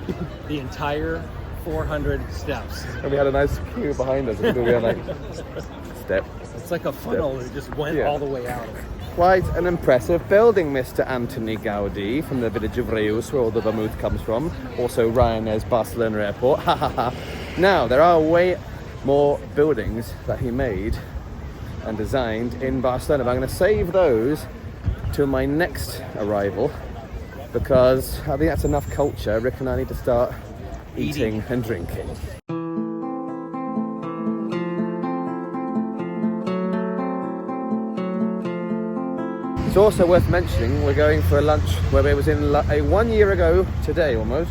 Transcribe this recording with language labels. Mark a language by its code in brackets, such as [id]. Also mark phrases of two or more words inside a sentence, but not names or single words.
[en] The entire 400 steps. And we had a nice queue behind us, and we were like, step. It's like a funnel that just went all the way out. Quite an impressive building, Mr. Antoni Gaudí, from the village of Reus, where all the vermouth comes from. Also Ryanair's Barcelona airport. Ha ha ha. Now, there are way more buildings that he made and designed in Barcelona, but I'm going to save those till my next arrival, because I think that's enough culture. Rick and I need to start eating and drinking. It's also worth mentioning we're going for a lunch where it was in 1 year ago today almost.